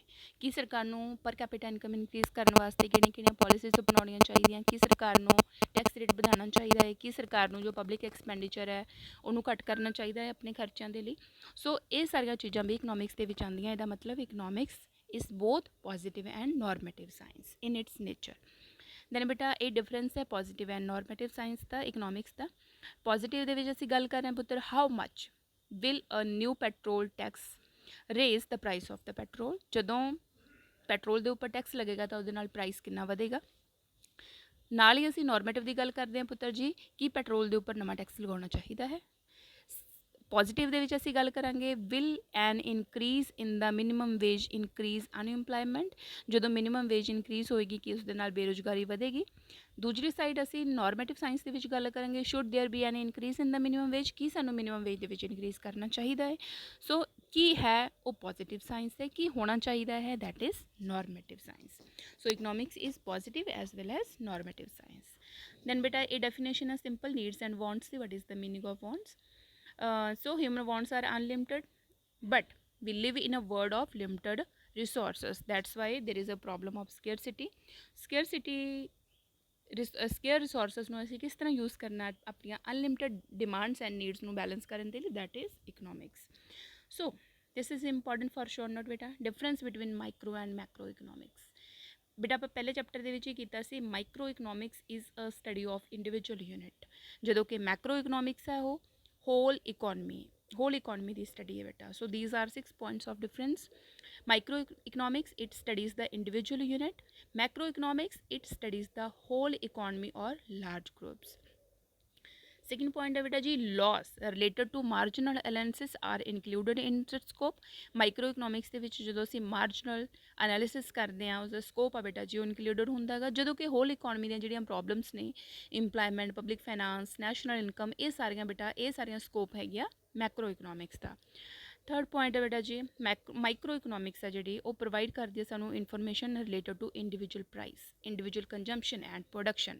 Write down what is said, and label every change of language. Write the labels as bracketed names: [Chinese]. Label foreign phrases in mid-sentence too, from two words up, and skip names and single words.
[Punjabi] ਕੀ ਸਰਕਾਰ ਨੂੰ [English] per capita income increase [Punjabi] ਕਰਨ ਵਾਸਤੇ ਕਿਹੜੀਆਂ ਪੋਲਿਸੀਜ਼ ਅਪਣਾਉਣੀਆਂ ਚਾਹੀਦੀਆਂ, ਕੀ ਸਰਕਾਰ ਨੂੰ [English] tax rate [Punjabi] ਵਧਾਉਣਾ ਚਾਹੀਦਾ ਹੈ, ਕੀ ਸਰਕਾਰ ਨੂੰ ਜੋ [English] public expenditure [Punjabi] ਹੈ ਉਹਨੂੰ ਘੱਟ ਕਰਨਾ ਚਾਹੀਦਾ ਹੈ ਆਪਣੇ ਖਰਚਿਆਂ ਦੇ ਲਈ। [English] ਸੋ [Punjabi] ਇਹ ਸਾਰੀਆਂ ਚੀਜ਼ਾਂ ਵੀ ਇਕਨੋਮਿਕਸ ਦੇ ਵਿੱਚ ਆਉਂਦੀਆਂ। ਇਹਦਾ ਮਤਲਬ [English] economics is both positive and normative science in its nature. [Punjabi] ਦੈਨ ਬੇਟਾ ਇਹ ਡਿਫਰੈਂਸ ਹੈ [English] positive and normative science [Punjabi] ਦਾ ਇਕਨੋਮਿਕਸ ਦਾ। [English] ਪੋਜ਼ੀਟਿਵ [Punjabi] ਦੇ ਵਿੱਚ ਅਸੀਂ ਗੱਲ ਕਰ ਰਹੇ ਹਾਂ ਪੁੱਤਰ [English] how much will a new petrol tax raise the price of the petrol। [Punjabi] ਜਦੋਂ ਪੈਟਰੋਲ ਦੇ ਉੱਪਰ ਟੈਕਸ ਲੱਗੇਗਾ ਤਾਂ ਉਹਦੇ ਨਾਲ ਪ੍ਰਾਈਸ ਕਿੰਨਾ ਵਧੇਗਾ। ਨਾਲ ਹੀ ਅਸੀਂ ਨੋਰਮੇਟਿਵ ਦੀ ਗੱਲ ਕਰਦੇ ਹਾਂ ਪੁੱਤਰ ਜੀ ਕਿ ਪੈਟਰੋਲ ਦੇ ਉੱਪਰ ਨਵਾਂ ਟੈਕਸ ਲਗਾਉਣਾ ਚਾਹੀਦਾ ਹੈ। [English] ਪੋਜ਼ੀਟਿਵ [Punjabi] ਦੇ ਵਿੱਚ ਅਸੀਂ ਗੱਲ ਕਰਾਂਗੇ [English] will an increase in the minimum wage increase unemployment. [Punjabi] ਜਦੋਂ [English] minimum wage increase [Punjabi] ਹੋਏਗੀ ਕਿ ਉਸ ਦੇ ਨਾਲ ਬੇਰੁਜ਼ਗਾਰੀ ਵਧੇਗੀ। ਦੂਜੀ ਸਾਈਡ ਅਸੀਂ [English] normative science [Punjabi] ਦੇ ਵਿੱਚ ਗੱਲ ਕਰਾਂਗੇ [English] should there be an increase in the minimum wage, [Punjabi] ਕੀ ਸਾਨੂੰ [English] minimum wage [Punjabi] ਦੇ ਵਿੱਚ ਇਨਕਰੀਜ਼ ਕਰਨਾ ਚਾਹੀਦਾ ਹੈ। ਸੋ ਕੀ ਹੈ ਉਹ [English] positive science [Punjabi] ਹੈ, ਕੀ ਹੋਣਾ ਚਾਹੀਦਾ ਹੈ [English] that is normative science. so economics is positive as well as normative science. [Punjabi] ਦੈਨ ਬੇਟਾ ਇਹ ਡੈਫੀਨੇਸ਼ਨ ਹੈ [English] simple needs and wants [Punjabi] ਦੀ। [English] what is the meaning of wants? So human wants are unlimited, but we live in a world of limited resources। that's why there is a problem of scarcity। scarce resources [Punjabi] ਨੂੰ ਅਸੀਂ ਕਿਸ ਤਰ੍ਹਾਂ ਯੂਜ਼ ਕਰਨਾ ਆਪਣੀਆਂ [English] unlimited demands and needs [Punjabi] ਨੂੰ ਬੈਲੈਂਸ ਕਰਨ ਦੇ ਲਈ, [English] that is economics। so this is important for sure note ਬੇਟਾ। difference between micro and macro economics। [Punjabi] ਬੇਟਾ ਆਪਾਂ ਪਹਿਲੇ ਚੈਪਟਰ ਦੇ ਵਿੱਚ ਹੀ ਕੀਤਾ ਸੀ [English] micro economics is a study of individual unit, [Punjabi] ਜਦੋਂ ਕਿ [English] macro economics [Punjabi] ਹੈ ਉਹ [English] whole economy [Punjabi] ਦੀ ਸਟੱਡੀ ਹੈ ਬੇਟਾ। [English] so these are 6 points of difference। microeconomics it studies the individual unit, macroeconomics it studies the whole economy or large groups। second point [Punjabi] ਹੈ ਬੇਟਾ ਜੀ [English] loss related to marginal analysis are included in the scope। [Punjabi] ਮਾਈਕਰੋਇਕਨੋਮਿਕਸ ਦੇ ਵਿੱਚ ਜਦੋਂ ਅਸੀਂ [English] marginal analysis [Punjabi] ਕਰਦੇ ਹਾਂ ਉਸਦਾ ਸਕੋਪ ਆ ਬੇਟਾ ਜੀ ਉਹ ਇਨਕਲੂਡਡ ਹੁੰਦਾ ਹੈਗਾ, ਜਦੋਂ ਕਿ [English] whole economy [Punjabi] ਦੀਆਂ ਜਿਹੜੀਆਂ ਪ੍ਰੋਬਲਮਸ ਨੇ [English] employment, public finance, national income, [Punjabi] ਇਹ ਸਾਰੀਆਂ ਬੇਟਾ ਇਹ ਸਾਰੀਆਂ ਸਕੋਪ ਹੈਗੀਆਂ [English] macro economics [Punjabi] ਦਾ। [English] third point [Punjabi] ਹੈ ਬੇਟਾ ਜੀ [English] micro economics [Punjabi] ਹੈ ਜਿਹੜੀ ਉਹ [English] provide [Punjabi] ਕਰਦੀ ਹੈ ਸਾਨੂੰ [English] information related to individual price, individual consumption and production.